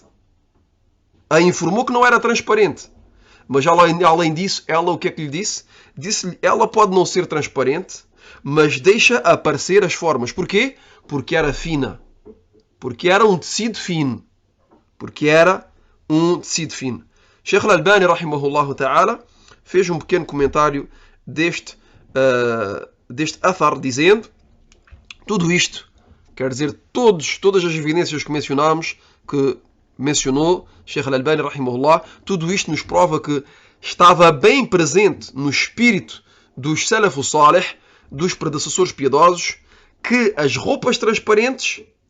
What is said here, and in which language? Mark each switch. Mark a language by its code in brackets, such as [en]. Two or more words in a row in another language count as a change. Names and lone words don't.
[pt] A informou que não era transparente. Mas além disso, ela o que é que lhe disse? Disse-lhe: ela pode não ser transparente, mas deixa aparecer as formas. Porquê? Porque era fina. Porque era um tecido fino. Porque era um tecido fino. Sheikh Al-Albani, [ar] رحمه الله تعالى, [pt] fez um pequeno comentário deste athar, dizendo: tudo isto, quer dizer, todas as evidências que mencionou Sheikh Al-Albani, rahimahullah, tudo isto nos prova que estava bem presente no espírito dos [ar] السلف الصالح, [pt] dos predecessores piedosos, que as roupas transparentes